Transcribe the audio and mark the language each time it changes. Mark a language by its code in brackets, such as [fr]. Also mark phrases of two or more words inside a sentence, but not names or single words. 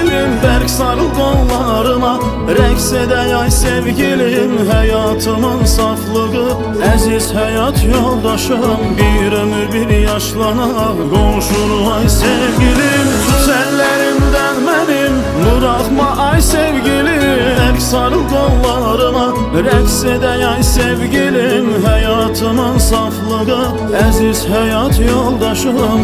[az] Berk sarıl kollarıma, rəqs edək ay sevgilim. Hayatımın saflığı, əziz hayat yoldaşım. Bir ömür bir yaşlana, qonşunu ay sevgilim. [tr] Tut ellerimden benim, bırakma ay sevgilim. Berk sarıl kollarıma, [az] rəqs edək ay sevgilim. Hayatımın saflığı, əziz hayat yoldaşım.